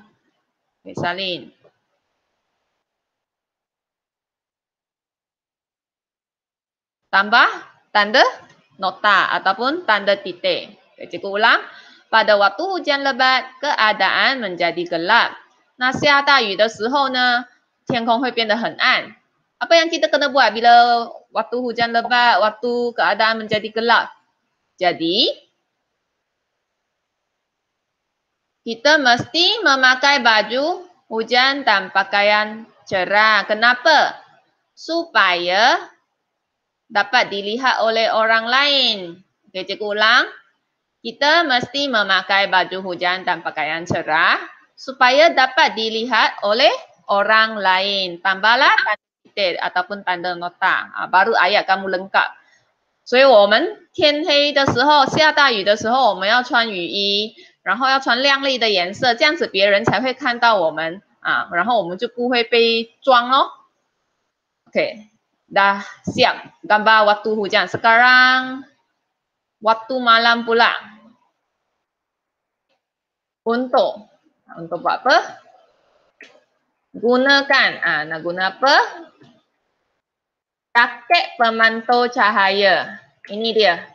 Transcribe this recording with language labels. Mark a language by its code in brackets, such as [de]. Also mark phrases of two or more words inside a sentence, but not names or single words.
[ms] Salin. Tambah tanda nota ataupun tanda titik. Cikgu ulang. Pada waktu hujan lebat, keadaan menjadi gelap. [zh] 那下大雨的时候呢，天空会变得很暗。 [ms] Apa yang kita kena buat bila waktu hujan lebat, waktu keadaan menjadi gelap? Jadi, kita mesti memakai baju hujan dan pakaian cerah. Kenapa? Supaya dapat dilihat oleh orang lain. Cikgu ulang. Kita mesti memakai baju hujan dan pakaian cerah supaya dapat dilihat oleh orang lain. Tambahlah tanda titik ataupun tanda nota. Baru ayat kamu lengkap. [zh] 所以我们天黑的时候，下大雨的时候，我们要穿雨衣，然后要穿亮丽的颜色，这样子别人才会看到我们然后我们就不会被撞咯。 [ms] Oke, dah siap gambar waktu hujan. Sekarang waktu malam pula. Untuk buat apa? Gunakan. Nak guna apa? Jaket pemantau cahaya. Ini dia.